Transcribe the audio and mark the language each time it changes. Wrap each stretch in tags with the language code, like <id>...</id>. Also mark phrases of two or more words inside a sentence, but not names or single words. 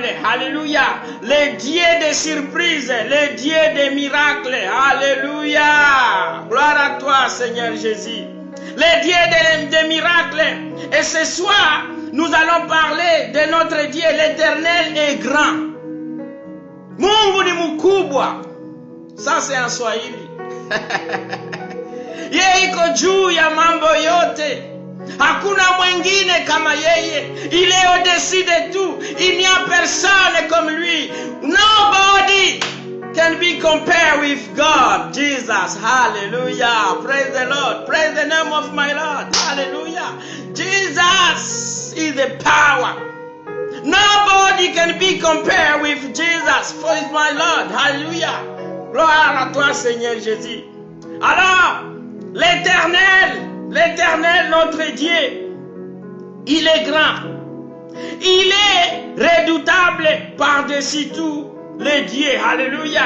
<fr>Alléluia. Le Dieu des surprises, le Dieu des miracles. Alléluia. Gloire à toi, Seigneur Jésus. Le Dieu des miracles. Et ce soir, nous allons parler de notre Dieu. L'Éternel est grand.</fr> <sw>Mungu ni mkubwa.</sw> <fr>Ça, c'est en Swahili.</fr> <sw>Yeye iko juu ya mambo yote. Hakuna mwingine kama yeye.</sw> <fr>Il est au-dessus de tout. Il n'y a personne comme lui.</fr> <en>Nobody can be compared with God. Jesus. Hallelujah. Praise the Lord. Praise the name of my Lord. Hallelujah. Jesus is the power. Nobody can be compared with Jesus. For it's my Lord. Hallelujah.</en> <fr>Gloire à toi, Seigneur Jésus. Alors, l'Éternel, notre Dieu, il est grand. Il est redoutable par-dessus tout les dieux. Alléluia.</fr>